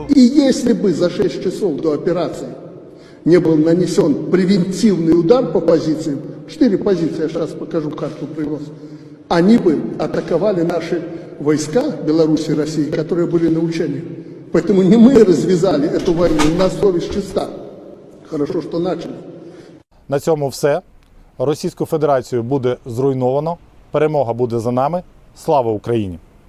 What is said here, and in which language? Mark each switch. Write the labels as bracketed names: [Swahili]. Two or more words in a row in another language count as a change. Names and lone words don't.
[Russian] И если бы за 6 часов до операции не был нанесен превентивный удар по позициям, 4 позиции, я сейчас покажу, карту привез, они бы атаковали наши войска Беларуси и России, которые были на учении. Поэтому не мы развязали эту войну, у нас совесть чиста. Хорошо, [Ukrainian] що начали. На цьому все. Російську Федерацію буде зруйновано. Перемога буде за нами. Слава Україні!